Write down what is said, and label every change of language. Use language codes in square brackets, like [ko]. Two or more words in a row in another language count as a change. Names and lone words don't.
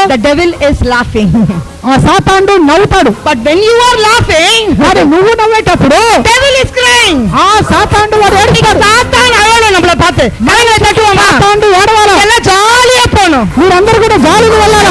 [en] the devil is laughing. [te] ఆ సాతానుడు నవ్వుతాడు. [en] But when you are laughing, [te] మరి నువ్వు నవ్వేటప్పుడు [en] devil is crying. [te] ఆ సాతానుడు వాడు ఏడుస్తాడు. సాతాను అలవడం [ta] நம்மள பார்த்து கையில தட்டுவாமா, [te] సాతానుడు ఏడవాలా, [ta] எல்லாம் ஜாலியா போணும். [te] మీరందరూ కూడా జాలీగా వెళ్ళాలి.